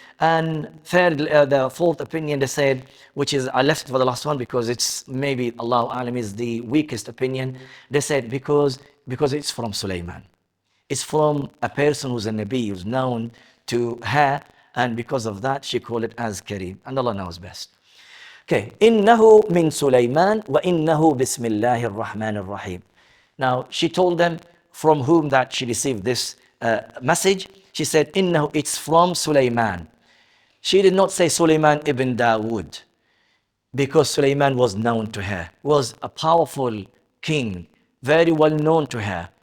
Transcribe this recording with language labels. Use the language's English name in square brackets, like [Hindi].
[English] And third, the fourth opinion they said, which is, I left it for the last one because it's maybe, Allahu Alam, is the weakest opinion. They said because it's from Sulaiman. It's from a person who's a Nabi, who's known to her, and because of that, she called it as Kareem. And Allah knows best. [Arabic] Okay, إِنَّهُ مِن سُلَيْمَانَ وَإِنَّهُ بِسْمِ اللَّهِ الرَّحْمَنِ الرَّحِيمِ. [English] Now, she told them from whom that she received this message. She said, إِنَّهُ, it's from Sulaiman. She did not say Sulaiman ibn Dawood, because Sulaiman was known to her, was a powerful king, very well known to her.